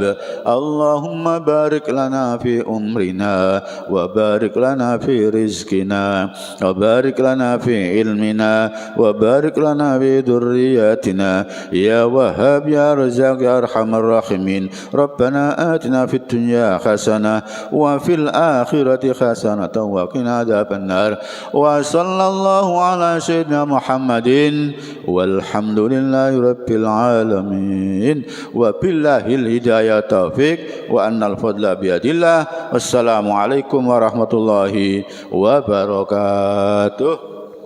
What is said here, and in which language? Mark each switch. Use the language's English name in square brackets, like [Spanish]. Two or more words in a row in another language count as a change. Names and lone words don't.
[Arabic] اللهم بارك لنا في أمرنا وبارك لنا في رزقنا وبارك لنا في علمنا وبارك لنا في ذرياتنا يا وهاب يا رزاق يا أرحم الراحمين. ربنا آتنا في الدنيا حسنة وفي الآخرة حسنة وقنا عذاب النار. وصلى الله على سيدنا محمد والحمد لله رب العالمين وبالله الهداية توفيق وأن الفضل بيد الله. والسلام عليكم ورحمة الله وبركاته.